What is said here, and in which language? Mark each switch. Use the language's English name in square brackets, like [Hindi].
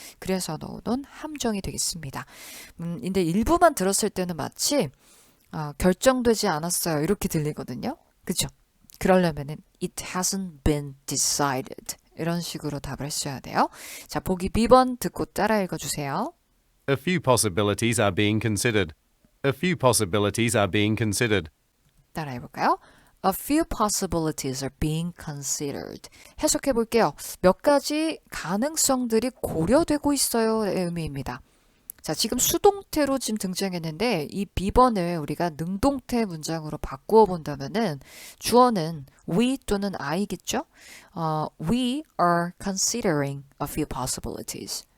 [Korean] 그래서 넣어놓은 함정이 되겠습니다. 근데 일부만 들었을 때는 마치 결정되지 않았어요. 이렇게 들리거든요. 그죠? 그러려면은 [English] it hasn't been decided [Korean] 이런 식으로 답을 했어야 돼요. 자, 보기 B번 듣고 따라 읽어주세요. [English] A few possibilities are being considered. A few possibilities are being considered. [Korean] 따라 해볼까요? [English] A few possibilities are being considered. [Korean] 해석해 볼게요. 몇 가지 가능성들이 고려되고 있어요의 의미입니다. 자, 지금 수동태로 지금 등장했는데 이 B번을 우리가 능동태 문장으로 바꾸어 본다면은 주어는 we 또는 I겠죠? [English] We are considering a few possibilities.